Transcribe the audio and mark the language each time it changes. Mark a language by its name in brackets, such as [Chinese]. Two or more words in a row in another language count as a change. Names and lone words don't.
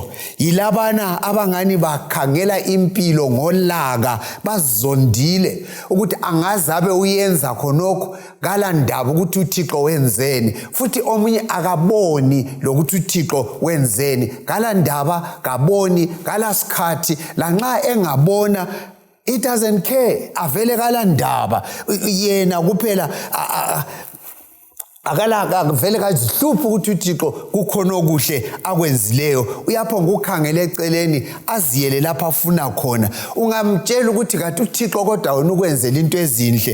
[North Ndebele] Yilabana abangani bakhangela impilo ngolaka, bazondile ukuthi angazabe uyenza khonokho ngala ndaba ukuthi uThixo wenzeni, futhi omunye akaboni lokuthi uThixo wenzeni ngala ndaba, kaboni ngala sikhathi, lanxa engabona [English] it doesn't care, [North Ndebele] avele kala ndaba yena kuphela vele kazihluphi ukuthi uThixo kukhona okuhle akwenzileyo. Uyaphonga ukhangele eceleni aziyele lapha afuna khona. Ungamtshela ukuthi kanti uThixo kodwa wena ukwenzela into ezinhle.